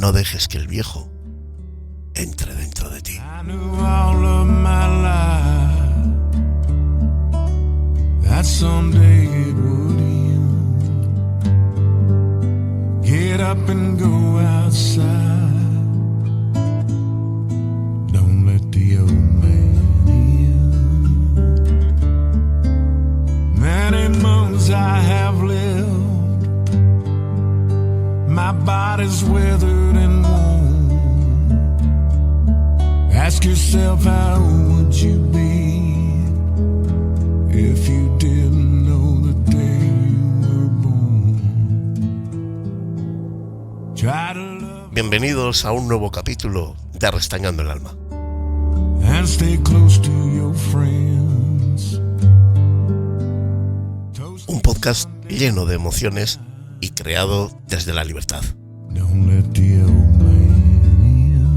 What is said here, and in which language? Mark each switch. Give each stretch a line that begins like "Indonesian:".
Spanish: No dejes que el viejo entre dentro de ti.
English: I knew all of my life that someday it would end. Get up and go outside. Don't let the old man in. Many moons I have lived. My body's withered and worn. Ask yourself, how would you be if you didn't know the day you were born? Try to love.
Spanish: Bienvenidos a un nuevo capítulo de Restañando el Alma.
English: And stay close to your friends.
Spanish: Un podcast lleno de emociones y creado desde la libertad.
English: Don't let the old man in.